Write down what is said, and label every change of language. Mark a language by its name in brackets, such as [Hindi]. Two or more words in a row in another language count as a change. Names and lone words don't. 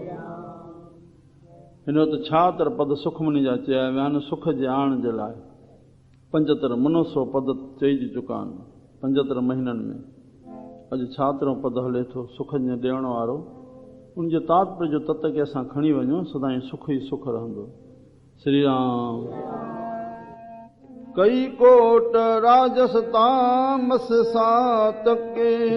[Sindhi] हिन वक़्तु 76 पद सुखमनी जा चया विया आहिनि सुख जे आण जे लाइ। 75 मनोसो पद चइजी चुका आहिनि 75 महीननि में। अॼु 76 पद हले थो सुख जे ॾियण वारो। उनजे तात्पर्य जो तत खे असां खणी वञूं, सदाईं सुख ई सुख रहंदो। [Punjabi] श्री राम। कई कोट राजस तामस सातके,